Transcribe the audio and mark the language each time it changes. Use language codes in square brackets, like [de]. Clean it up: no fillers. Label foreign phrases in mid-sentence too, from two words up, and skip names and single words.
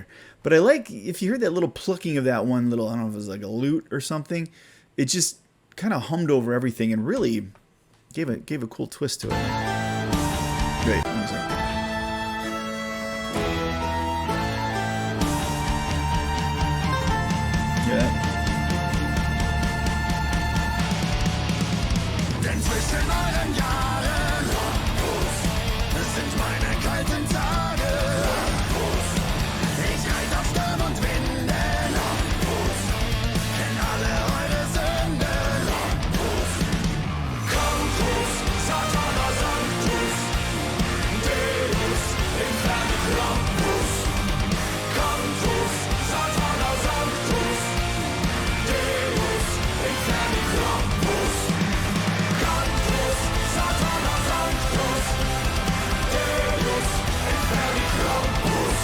[en] But I like, if you heard that little plucking of that one little, I don't know if it was like a lute or something, it just kind of hummed over everything and really gave a cool twist to it. Great. Yeah. [de] Denn zwischen euren Jahren sind meine kalten Tage. Ich reite auf Sturm und Winden, kenn alle eure Sünden. Krampus, [la] Satana Sanctus, Deus, Inferni Krampus. Krampus, Satana Sanctus, Deus, Inferni Krampus. Krampus, Satana Sanctus, Deus, Inferni Krampus.